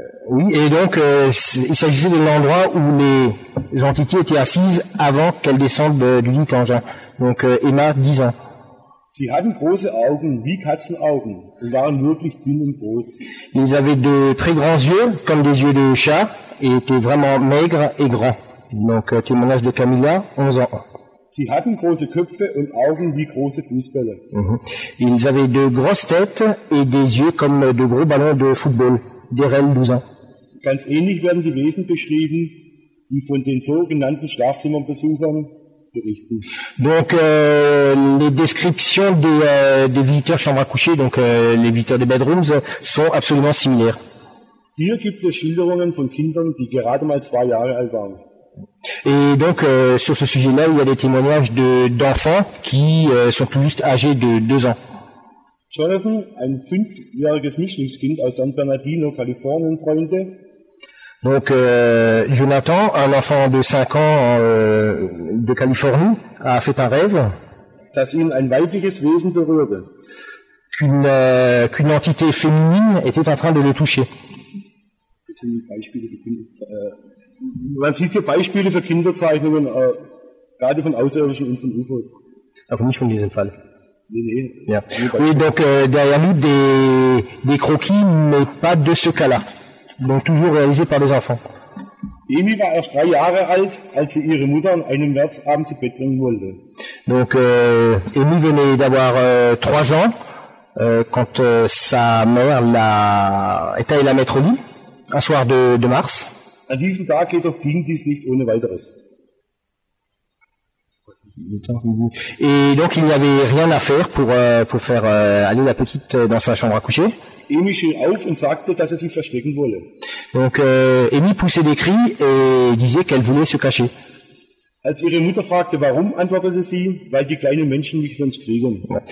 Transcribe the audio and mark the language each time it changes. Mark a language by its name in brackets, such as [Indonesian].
[French] Oui, et donc il s'agissait de l'endroit où les entités étaient assises avant qu'elles descendent du lit engin. Donc Emma, 10 ans. [German] Sie hatten große Augen wie Katzenaugen und waren wirklich dünn und groß. [French] Ils avaient de très grands yeux, comme des yeux de chat, et étaient vraiment maigres et grands. Donc témoignage de Camilla, 11 ans. [German] Sie hatten große Köpfe und Augen wie große Fußbälle. [French] Ils avaient de grosses têtes et des yeux comme de gros ballons de football. Derel, 12 ans. [German] Ganz ähnlich werden die Wesen beschrieben, die von den sogenannten Schlafzimmerbesuchern berichten. [French] Donc les descriptions des visiteurs chambre à coucher, donc les visiteurs des bedrooms, sont absolument similaires. [German] Hier gibt es Schilderungen von Kindern, die gerade mal 2 Jahre alt waren. [French] Et donc sur ce sujet-là, il y a des témoignages d'enfants qui sont tout juste âgés de 2 ans. [German] Jonathan, ein 5-jähriges Mischlingskind aus San Bernardino, Kalifornien, träumte, [French] Donc Jonathan, un enfant de 5 ans de Californie, a fait un rêve [German] dass ihn ein weibliches Wesen berührte. [French] qu'une entité féminine était en train de le toucher. [German] Das sind Beispiele für man sieht hier Beispiele für Kinderzeichnungen, gerade von Außerirdischen und von UFOs. [French] Alors [German] nicht von diesem Fall. Nee. [French] Bien. Oui, donc derrière nous des croquis, mais pas de ce cas-là. Donc toujours réalisés par des enfants. [German] Emi war erst 3 Jahre alt, als sie ihre Mutter an einem Märzabend zu Bett bringen wollte. [French] Donc Amy venait d'avoir 3 ans quand sa mère est allée la mettre au lit, un soir de mars. [German] An diesem Tag jedoch ging dies nicht ohne weiteres. [French] Et donc il n'y avait rien à faire pour faire aller la petite dans sa chambre à coucher. [German] Emi schrie auf und sagte, dass sich verstecken wolle. [French] Donc Amy poussait des cris et disait qu'elle voulait se cacher. [German] Als ihre Mutter fragte, warum, antwortete sie, weil die kleinen Menschen mich sonst kriegen.